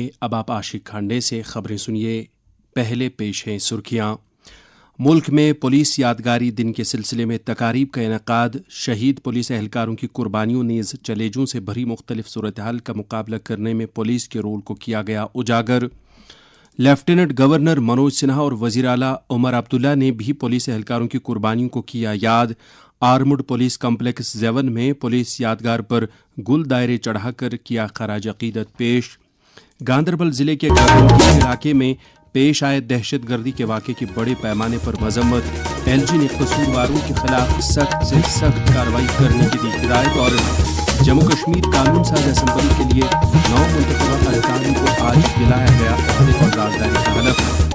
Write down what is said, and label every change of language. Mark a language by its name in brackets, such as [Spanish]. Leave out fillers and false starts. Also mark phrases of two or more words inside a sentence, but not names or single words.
[Urdu] اب آپ عاشق کھانڈے سے خبریں سنیے۔ پہلے پیش ہیں سرخیاں۔ ملک میں پولیس یادگاری دن کے سلسلے میں تقاریب کا انعقاد، شہید پولیس اہلکاروں کی قربانیوں نیز چیلنجوں سے بھری مختلف صورتحال کا مقابلہ کرنے میں پولیس کے رول کو کیا گیا اجاگر۔ لیفٹیننٹ گورنر منوج سنہا اور وزیر اعلیٰ عمر عبداللہ نے بھی پولیس اہلکاروں کی قربانیوں کو کیا یاد۔ آرمڈ پولیس کمپلیکس زیون میں پولیس یادگار پر گل دائرے چڑھا کر کیا خراج عقیدت پیش۔ گاندربل ضلع کے گاگنڈی علاقے میں پیش آئے دہشت گردی کے واقعے کی بڑے پیمانے پر مذمت۔ ایل جی نے قصورواروں کے خلاف سخت سے سخت کارروائی کرنے کی دی ہدایت۔ اور جموں کشمیر قانون ساز اسمبلی کے لیے 9 منتخبہ ارکان کو آج دلایا گیا عہدے اور رازداری کا حلف۔